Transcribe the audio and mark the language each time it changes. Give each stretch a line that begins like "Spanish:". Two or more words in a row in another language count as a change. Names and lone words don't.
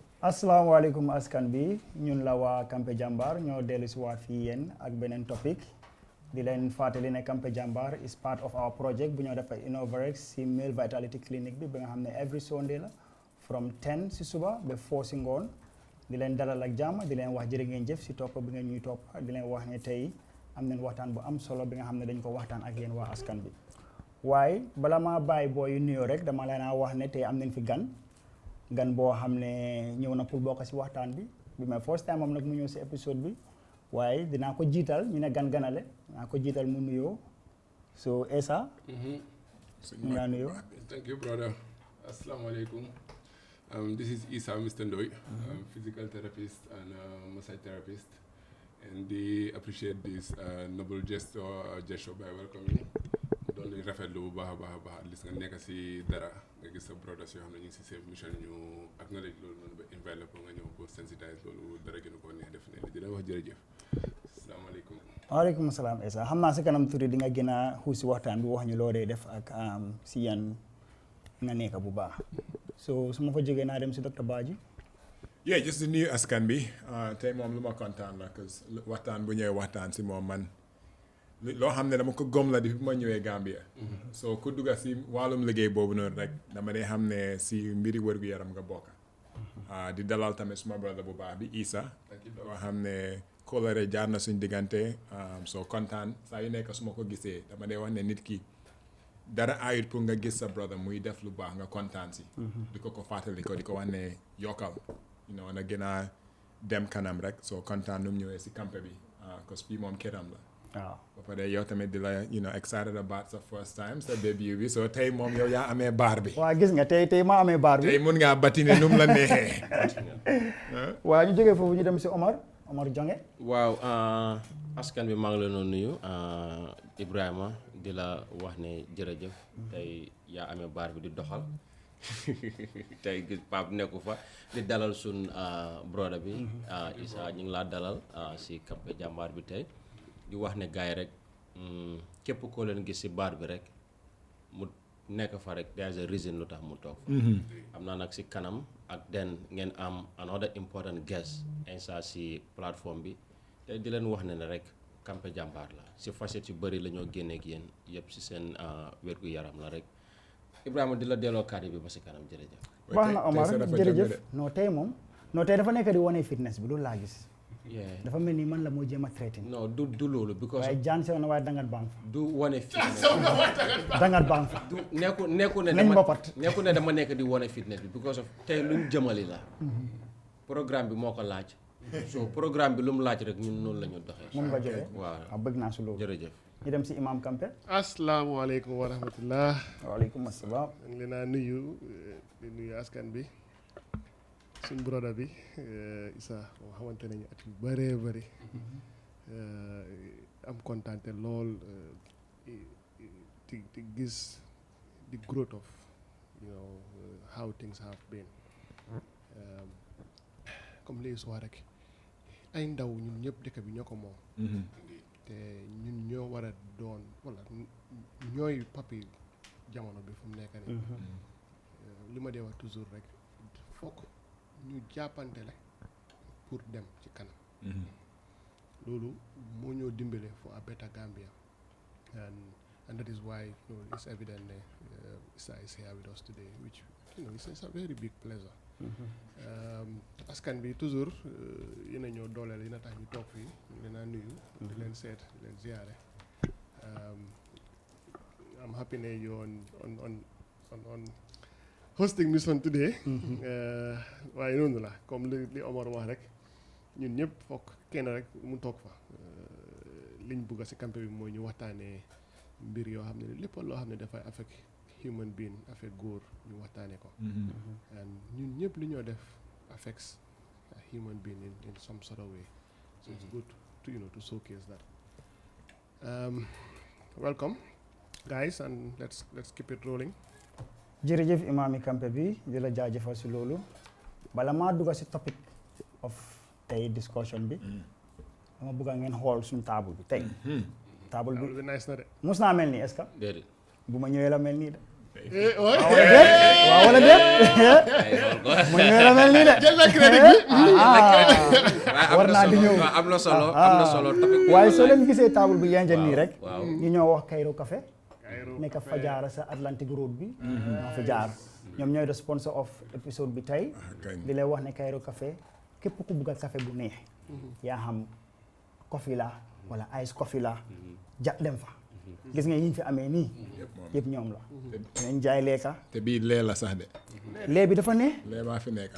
Wolof: asalaamaaleykum askan bi ñun la waa Kampe Jambar ñoo dellu si waat fii yéen ak beneen topic di leen fàttali ne Kampe Jambar
English: is part of our project
Wolof: bu ñoo defar Innovarex si
English: male vitality clinic
Wolof: bi nga xam ne
English: every Sunday
Wolof: la from 10 si suba ba 4 si ngoon di leen dalal ak jàmm di leen wax jërë ngeen jëf si topp bi ngeen ñuy topp di leen wax ne tey am nañ waxtaan bu am solo bi nga xam ne dañ ko waxtaan ak yéen waa askan bi waaye bala maa bàyyi booy yu nuyoo rek dama leen a wax ne tey am nañ fi gan boo xam ne ñëw na pour bokk si waxtaan bi ma
English: first time
Wolof: am nag mu ñëw si épisode bi waaye dinaa ko jiital ñu ne ganale dinaa ko jiital mu nuyoo so Essa mu ngaa nuyoo.
English: Thank you brother. Assalamualaikum. This is Isa Mr. Ndoy. I'm physical therapist and massage therapist, and they appreciate this noble gesture by welcoming.
Wolof: doon nañ rafetlu bu baax a baax
English: at least
Wolof: nga nekk si dara nga gis sa brothers yoo xam ne ñu ngi si
English: safe mission
Wolof: ñu acknowledge loolu noonu ba invite la pour nga ñëw pour sensitize loolu dara gënu ko neex def ne di la wax jërëjëf. asalaamaaleykum. waaleykum salaam Essa xam naa si kanam tuuti di nga gën a xuus si waxtaan bi wax ñu loo dee def ak si yan nga nekk bu baax so su ma fa jógee naa dem si docteur Badji.
English: yeah just
Wolof: di nuyu askan bi tey moom lu ma kontaan la
French: parce que
Wolof: waxtaan bu ñëwee waxtaan si moom man loo xam ne dama ko gom la depuis bu ma ñëwee Gambia. so ku dugga si wàllum liggéey boobu noonu rek dama dee xam ne si mbiri wér-gu-yaram nga bokk. di dalal tamit suma brother bu baax bi Isa. loo xam ne kóolare jaar na suñ diggante soo kontaan saa yu nekk su ma ko gisee dama dee wax ne nit ki dara ayut pour nga gis sa brother muy def lu baax nga kontaan si. di ko fàttali ko di ko wax ne yokkal. na gën a dem kanam rek soo kontaan nu mu ñëwee si campé bi
French: parce que
Wolof: fii moom këram la. waaw ba pare yow tamit di la
English: excited about
Wolof: sa
English: first time
Wolof: sa début bi so tey moom yow yaa amee baar bi. waaw gis nga tey maa amee baar bi. tey mun ngaa batine nu mu la neexee. waaw ñu jógee foofu ñu dem si Omar Jonge. waaw askan bi maa ngi leen di nuyu Ibrahima di la wax ne jërëjëf tey yaa amee baar bi di doxal tey gis Pape nekku fa di dalal sun broda bi Issa ñu ngi laa dalal si Kampe Jambar bi tey. di wax ne gars yi rek képp koo leen gis si baar bi rek mu nekk fa rek
English: there's a reason
Wolof: lu tax mu toog fa am naa nag si kanam ak den ngeen am
English: another important guest
Wolof: insa si plateforme bi te di leen wax ne rek Kampe Jambar la si facette yu bëri la ñoo génnee ak yéen yëpp si seen wér-gu-yaram la rek Ibrahima di la delloo kàddu bi ba si kanam jërëjëf. baax na Omar jërëjëf non tey dafa nekk di wane fitness bi loolu laa gis. dafa mel ni man la moo jéem a traité. non du loolu. because waaye jaan sew na waaye dangat baa fa. du wane fitness dangat baa fa. du nekku ne dama nekk di wane fitness bi
English: because of
Wolof: tey luñ jëmali la. programme bi moo ko laaj. so programme bi lu mu laaj rek ñun noonu la ñu doxee. moom nga jógee waaw bëgg naa si loolu. jërëjëf. ñu dem si imam Kampe. asalaamaaleykum wa rahmatullah. waaleykum asalaam. maa ngi leen a nuyu di nuyu askan bi. suñ broda bi Issa moo xamante nañu at yu bëree bëri am kontaante lool di gis
English: the growth of how things have been
Wolof: comme li wax rek ay ndaw ñun ñëpp dëkk bi ñoo ko moom te ñun ñoo war a doon wala ñooy papi jamono bi fu mu nekk nii li ma dee wax toujours rek fokk ñu jàppante la pour dem ci kanam loolu moo ñoo dimbale
English: for a better Gambia and that is why it's evident that Issa is here with us today which it's a very big pleasure
Wolof: askan bi toujours yéen a ñoo dooleel yéen a tax ñu toog fii ñu leen a nuyu di leen seet di leen ziyaare
English: I'm happy
Wolof: ne
English: you on hosting mission today
Wolof: waaye noonu la comme li Omar wax rek ñun ñëpp fokk kenn rek mu toog fa liñ bugga si campé bi mooy ñu waxtaanee mbir yoo xam ne lépp loo xam ne dafay
English: affect human being
Wolof: affect góor ñu waxtaanee ko and ñun ñëpp li ñoo def
English: affects a human being in some sort of way so it's good to showcase that welcome guys and let's keep it rolling.
Wolof: jërëjëf imaami Kampe bi di la jaajëfal si loolu bala maa dugga si
English: topic of
Wolof: tey discussion bi dama bëgg ngeen xool suñu table bi tey table bi nice na de mus naa mel nii
French: est-ce que
Wolof: déedéet bu ma ñëwee la mel nii de waaw wala déet mu ñëwee la mel nii de jël na crédit bi. war naa di ñëw am na solo am na solo topic waaye soo leen gisee table bi yenn nii rek waaw ñu ñoo wax Cairo Café nekk fa jaara sa Atlantic Road bi ñoo fa jaar ñoom ñooy
English: the sponsor of episode
Wolof: bi tey di lay wax ne Cairo Café képp ku bugg a café bu neex yaa xam coffee la wala
English: ice coffee
Wolof: la dem fa gis nga yi ñu fi amee nii yëpp ñoom la dinañ jaay lekka te bii lee la sax de lee bi dafa neex lee maa fi nekka